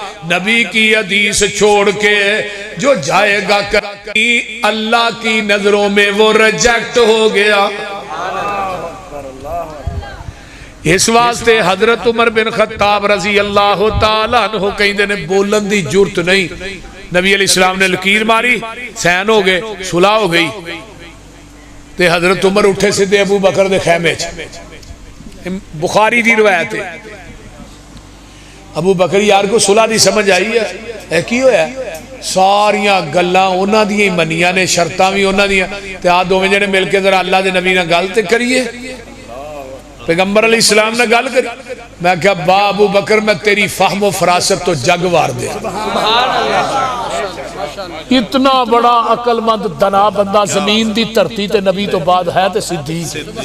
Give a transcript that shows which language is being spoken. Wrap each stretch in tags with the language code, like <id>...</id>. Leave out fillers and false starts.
<ur>نبی کی حدیث چھوڑ کے جو جائے گا کہیں اللہ کی نظروں میں وہ ریجیکٹ ہو گیا.</ur> <pa>اس واسطے حضرت عمر بن خطاب رضی اللہ تعالیٰ عنہ کہیں دینے بولن دی جرت نہیں. نبی علیہ السلام نے لکیر ماری، سین ہو گئے، صلح ہو گئی تے حضرت عمر اٹھے سے دے ابو بکر دے خیمے چ. بخاری دی روایت ہے. ابو بکر یار کو صلح دی سمجھ آئی ہے کی ہویا ہے ساریاں گلاں انہاں دی ہی منیاں نے، شرطاں بھی انہاں دی تے آ دوویں جنے مل کے ذرا اللہ دے نبی نال گل تے کریے. پیغمبر علیہ السلام نے گل کری. میں کہا با ابو بکر میں تیری فہم و فراست تو جگ وار دے. اتنا بڑا عقل مند دنا بندہ زمین دی دھرتی تے نبی تو بعد ہے تے صدیق.</pa>